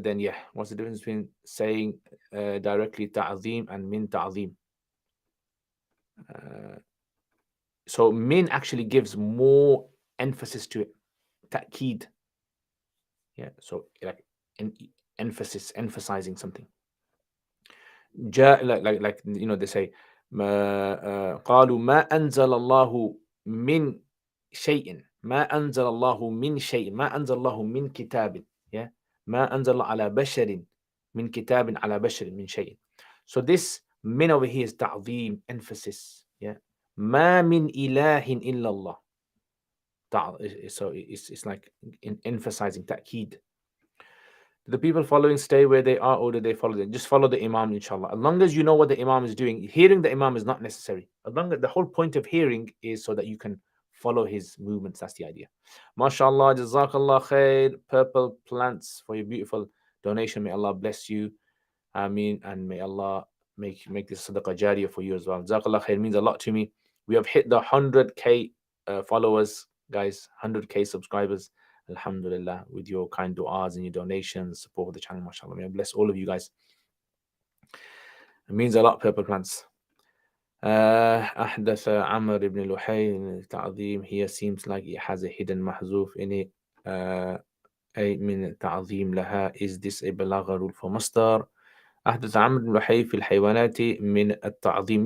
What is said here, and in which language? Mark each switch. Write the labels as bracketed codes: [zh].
[en] Then yeah, what's the difference between saying directly ta'zim and min ta'zim? So min actually gives more emphasis to it, ta'keed. Yeah, so like emphasis, emphasizing something. Like you know, they say [ar] قالوا ما أنزل الله من شيء ما أنزل الله من شيء ما أنزل الله من كتاب. [en] Yeah, [ar] ما أنزل على بشر من كتاب على بشر من شيء. [en] So this min over here is تعظيم, emphasis. Yeah, [ar] ما من إله إلا الله. [en] So it's like emphasizing تأكيد. Do the people following stay where they are, or do they follow them? Just follow the Imam, inshallah. As long as you know what the Imam is doing, hearing the Imam is not necessary. As long as the whole point of hearing is so that you can follow his movements. That's the idea. MashaAllah, Jazakallah khair. Purple plants for your beautiful donation. May Allah bless you. Ameen. And may Allah make this sadaqah jariyah for you as well. Jazakallah khair means a lot to me. We have hit the 100K followers, guys, 100K subscribers. Alhamdulillah, with your kind du'as and your donations, support of the channel, mashallah. May I bless all of you guys. It means a lot, Purple Plants. [ar] أحدث عمر ibn Luhay تعظيم. [en] Here seems like it has a hidden mahzuf in it. [ar] أي من تعظيم لها. [en] Is this a balagha rule for masdar? [ar] أحدث عمرو بن لحي في الحيوانات من التعظيم.